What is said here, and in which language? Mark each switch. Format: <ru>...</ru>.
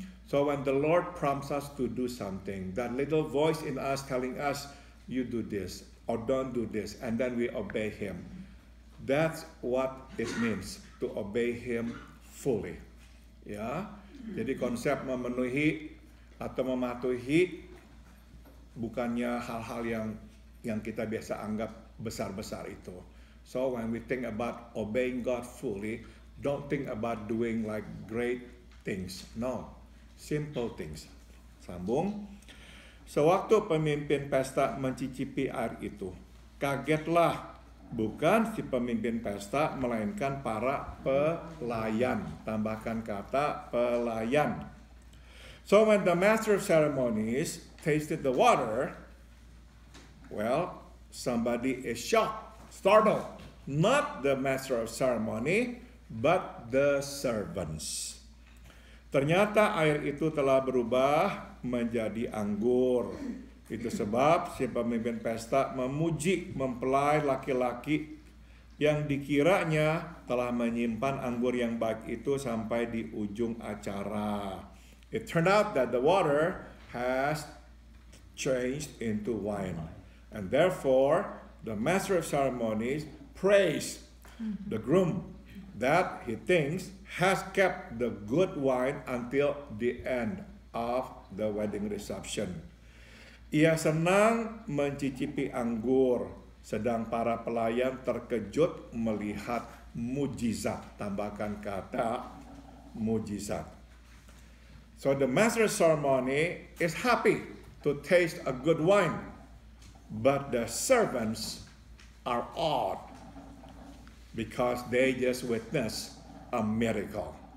<en>So when the Lord prompts us to do something, that little voice in us telling us, you do this or don't do this, and then we obey Him. That's what it means to obey Him fully.</en> <id>Ya, jadi konsep memenuhi atau mematuhi bukannya hal-hal yang kita biasa anggap besar-besar itu.</id> <en>So when we think about obeying God fully, don't think about doing like great things. No, simple things.</en> <id>Sambung. Sewaktu pemimpin pesta mencicipi air itu, kagetlah bukan si pemimpin pesta, melainkan para pelayan. Tambahkan kata pelayan.</id> <en>So when the master of ceremonies tasted the water, well, somebody is shocked, startled. Not the master of ceremony, but the servants.</en> <id>Ternyata air itu telah berubah menjadi anggur. Itu sebab si pemimpin pesta memuji mempelai laki-laki yang dikiranya telah menyimpan anggur yang baik itu sampai di ujung acara.</id> <en>It turned out that the water has changed into wine. And therefore, the master of ceremonies praised the groom that he thinks has kept the good wine until the end of the wedding reception.</en> <id>Ia senang mencicipi anggur, sedang para pelayan terkejut melihat mujizat. Tambahkan kata mujizat.</id> <en>So the master of ceremony is happy to taste a good wine, but the servants are awed because they just witnessed a miracle.</en>